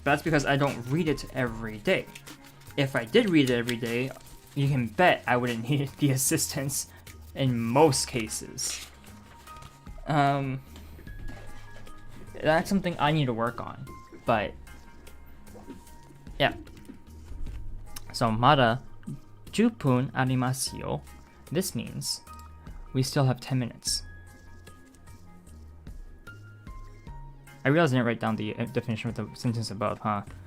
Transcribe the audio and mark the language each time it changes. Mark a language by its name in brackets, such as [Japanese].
[English] But that's because I don't read it every day. If I did read it every day, you can bet I wouldn't need the assistance in most cases. That's something I need to work on. But yeah. [Japanese] So mada 10分ありますよ. [English] This means we still have 10 minutes. I realized I didn't write down the definition of the sentence above, huh?